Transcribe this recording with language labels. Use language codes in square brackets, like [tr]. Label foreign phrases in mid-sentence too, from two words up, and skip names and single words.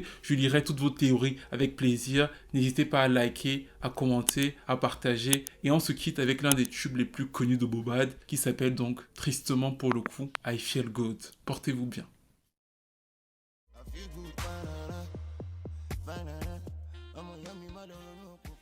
[fr] Je lirai toutes vos théories avec plaisir. N'hésitez pas à liker, à commenter, à partager. Et on se quitte avec l'un des tubes les plus connus de Mohbad qui s'appelle donc tristement pour le coup I Feel Good. Portez-vous bien. [yo] fine, ọmọ ìyá mi má lọ ronú.